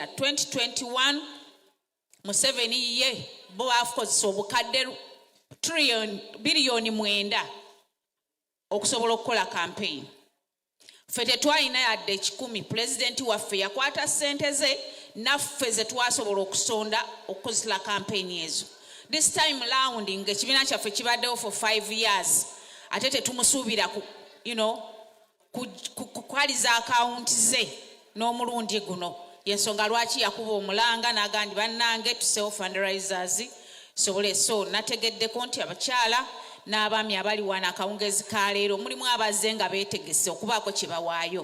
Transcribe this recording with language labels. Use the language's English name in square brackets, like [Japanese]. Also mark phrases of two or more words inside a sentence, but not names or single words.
[Ganda] 2021 Museveni ye bo baakozesa obukadde biliyoni 9 okusobola okukola kampeyini. Ffe tetwalina yadde 10. Pulezidenti waffe yakwata ssente ze naffe ze twasobola okusonda okukozesa kampeyini ezo. [English] This time round [Ganda] ng'ekibiina kyaffe kibaddewo [English] for 5 years [Ganda] ate tetumusuubira kukwaliza akawunti ze n'omulundi guno. Yensonga lwaki yakuba omulanga n'agandi bannange tusewo fundraisers sobole. So nategeddeko nti abakyala n'abaami abali wano akawungezi ka leero mulimu abazze nga beetegese okubaako kye bawaayo.